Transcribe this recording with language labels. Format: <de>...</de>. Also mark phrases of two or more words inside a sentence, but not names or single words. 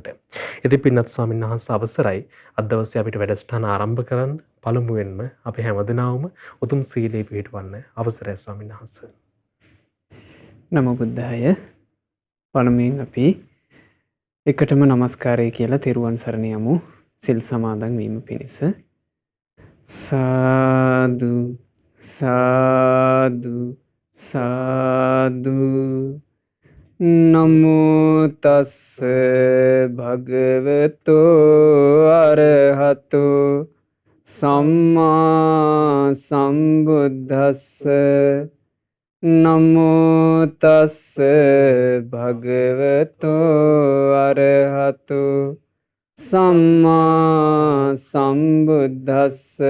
<si>ඉතින් පින්වත් ස්වාමීන් වහන්සේ අවසරයි අද දවසේ අපිට වැඩසටහන ආරම්භ කරන්න. පළමුවෙන්ම අපි හැමදෙනාම උතුම් සීලයේ පිහිටවන්න අවසරයි ස්වාමීන් වහන්සේ.</si> <pi>නමෝ බුද්ධාය.</pi> <si>පළමුවෙන් අපි එකටම নমස්කාරය කියලා තෙරුවන් සරණ යමු. සිල් සමාදන් වීම පිණිස. සාදු සාදු සාදු</si> <pi>නමෝ තස්ස භගවතෝ අරහතෝ සම්මා සම්බුද්දස්ස නමෝ තස්ස භගවතෝ අරහතෝ සම්මා සම්බුද්දස්ස</pi>